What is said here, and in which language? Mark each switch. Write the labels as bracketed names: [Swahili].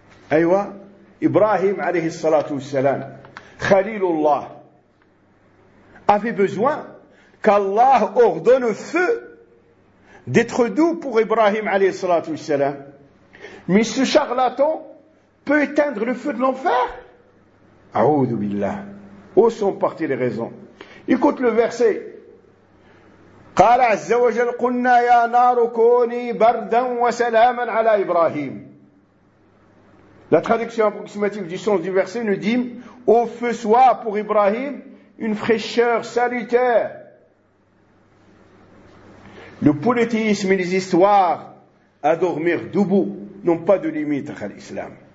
[French] Aywa, Ibrahim alayhi salatu wassalam, Khalilullah, avait besoin qu'Allah ordonne au feu d'être doux pour Ibrahim alayhi salatu wassalam. Mais ce charlatan peut éteindre le feu de l'enfer. A'oudhu billah. Où sont parties les raisons? Écoute le verset. [Arabic] قال عز وجل قلنا يا نار كوني بردا وسلاما على إبراهيم. [French] La traduction approximative du sens du verset nous dit au feu soit pour Ibrahim une fraîcheur salutaire. Le polythéisme et les histoires à dormir debout n'ont pas de limite à l'islam.